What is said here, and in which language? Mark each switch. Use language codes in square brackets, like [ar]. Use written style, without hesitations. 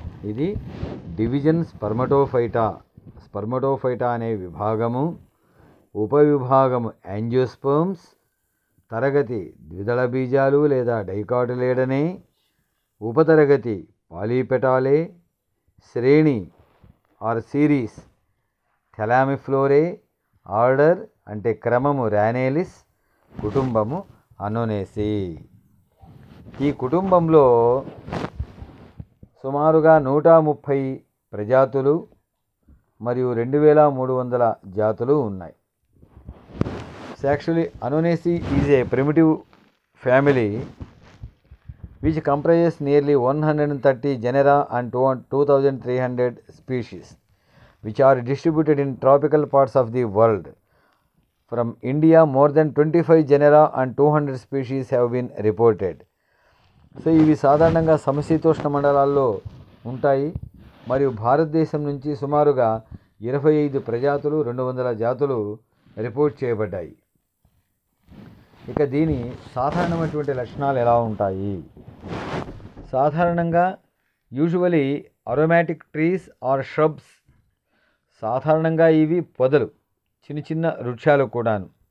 [te] ఇది డివిజన్ స్పర్మటోఫైటా అనే విభాగము, ఉపవిభాగము యాంజియోస్పర్మ్స్, తరగతి ద్విదళ బీజాలు లేదా డైకాటిలేడనే, ఉపతరగతి పాలీపెటాలే, శ్రేణి ఆర్ సిరీస్ థెలామిఫ్లోరే, ఆర్డర్ అంటే క్రమము రానేలిస్, కుటుంబము అన్నోనేసి. ఈ కుటుంబంలో సుమారుగా 130 ప్రజాతులు మరియు 2300 జాతులు ఉన్నాయి. [en] So actually Annonaceae is a primitive family which comprises nearly 130 genera and 2300 species which are distributed in tropical parts of the world. From India, more than 25 genera and 200 species have been reported. [te] So ఇవి సాధారణంగా సమశీతోష్ణ మండలాల్లో ఉంటాయి మరియు భారతదేశం నుంచి సుమారుగా 25 ప్రజాతులు 200 జాతులు రిపోర్ట్ చేయబడ్డాయి. ఇక దీని సాధారణమైనటువంటి లక్షణాలు ఎలా ఉంటాయి? సాధారణంగా [en] usually aromatic trees or shrubs, [te] సాధారణంగా ఇవి పొదలు, చిన్న చిన్న వృక్షాలు కూడాను.